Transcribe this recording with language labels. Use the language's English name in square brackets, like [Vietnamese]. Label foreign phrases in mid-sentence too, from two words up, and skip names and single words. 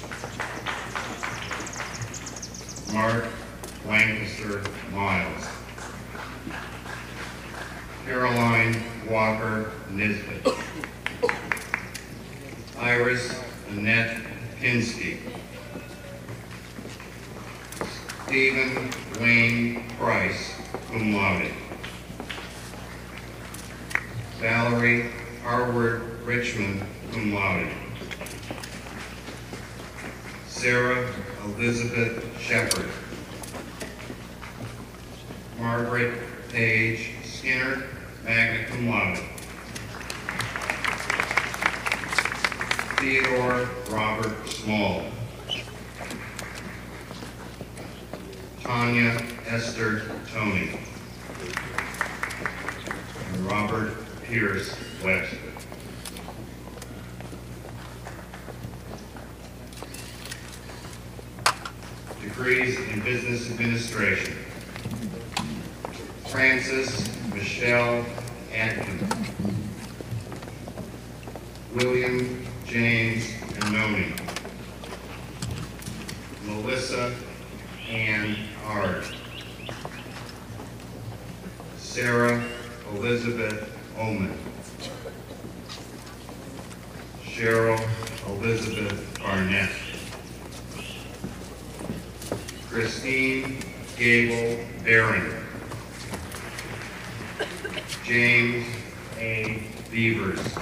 [English] Mark Lancaster Miles. Caroline Walker Nisbet. Iris Annette Pinsky. Stephen Wayne Price, [Latin] cum laude. [English] Valerie Harward Richmond, [Latin] cum laude. [English] Sarah Elizabeth Shepard. Margaret Page Skinner, [Latin] magna cum laude. [English] Theodore Robert Small. Tanya Esther Tony. And Robert Pierce Webster. Degrees in Business Administration: Frances Michelle Adkins. William James Anoni. Melissa Ann Ard. Sarah Elizabeth Oman. Cheryl Elizabeth Barnett. Christine Gable Barron. James A. Beavers.